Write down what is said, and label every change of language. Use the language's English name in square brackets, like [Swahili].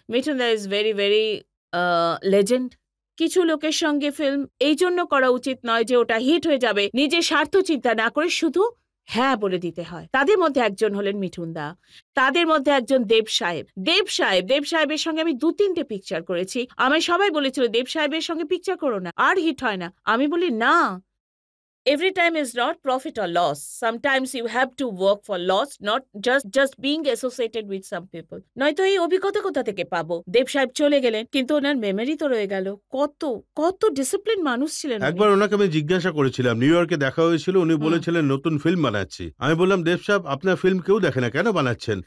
[Bangla] Mithun the [English] Is very very legend. [Bangla] কিছু লোকের সঙ্গে ফিল্ম এই জন্য করা উচিত নয় যে ওটা হিট হয়ে যাবে, নিজের স্বার্থ চিন্তা না করে শুধু হ্যাঁ বলে দিতে হয়। তাদের মধ্যে একজন হলেন মিঠুন দা, তাদের মধ্যে একজন দেব সাহেবের সঙ্গে আমি 2-3টে পিকচার করেছি। আমায় সবাই বলেছিল দেব সাহেবের সঙ্গে পিকচার করো না, আর হিট হয় না। আমি বলি না, [English] every time is not profit or loss. Sometimes you have to work for loss, not just being associated with some people. [Bangla] নয়তো এই অভিজ্ঞতা কোথা থেকে পাবো? দেব সাহেব চলে গেলেন, কিন্তু ওনার মেমোরি তো রয়ে গেল। কত ডিসিপ্লিন মানুষ ছিলেন। একবার ওনাকে আমি জিজ্ঞাসা করেছিলাম, নিউ ইয়র্কে দেখা হয়েছিল, উনি বলেছিলেন নতুন ফিল্ম বানাচ্ছি। আমি বললাম, দেব সাহেব আপনার ফিল্ম কেউ দেখে না, কেন বানাচ্ছেন?